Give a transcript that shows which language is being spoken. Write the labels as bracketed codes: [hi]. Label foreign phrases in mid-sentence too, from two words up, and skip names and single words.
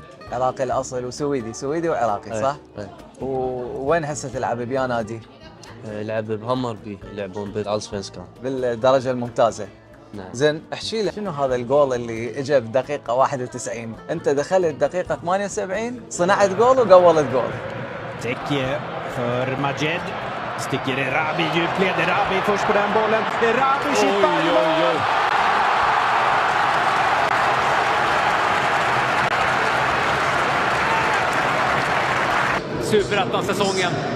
[ar] عراقي الاصل وسويدي وعراقي، صح؟ ايه. ووين هسه تلعب بيا نادي؟ لعب بهامربي، يلعبون بالالسفنسكان بالدرجه الممتازه. نعم. زين احكي لي شنو هذا الجول اللي اجى بدقيقه 91؟ انت دخلت دقيقه 78 صنعت جول وقولت جول. [sv] Täcke för Majed. Sticker Erabi i djupled. Erabi först på den bollen. Erabi chippar i mål! Superettan-säsongen.